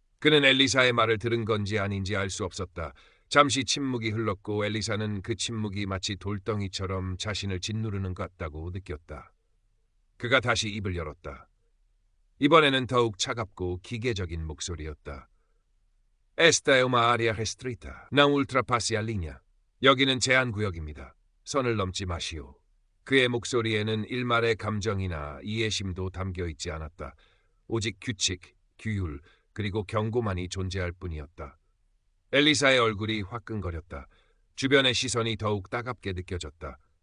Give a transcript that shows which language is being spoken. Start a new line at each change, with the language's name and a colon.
Korean: 그는 엘리사의 말을 들은 건지 아닌지 알 수 없었다. 잠시 침묵이 흘렀고 엘리사는 그 침묵이 마치 돌덩이처럼 자신을 짓누르는 것 같다고 느꼈다. 그가 다시 입을 열었다. 이번에는 더욱 차갑고 기계적인 목소리였다.
Portuguese: Esta é uma área restrita. Não ultrapasse a linha.
Korean: 여기는 제한구역입니다. 선을 넘지 마시오. 그의 목소리에는 일말의 감정이나 이해심도 담겨있지 않았다. 오직 규칙, 규율, 그리고 경고만이 존재할 뿐이었다. 엘리사의 얼굴이 화끈거렸다. 주변의 시선이 더욱 따갑게 느껴졌다.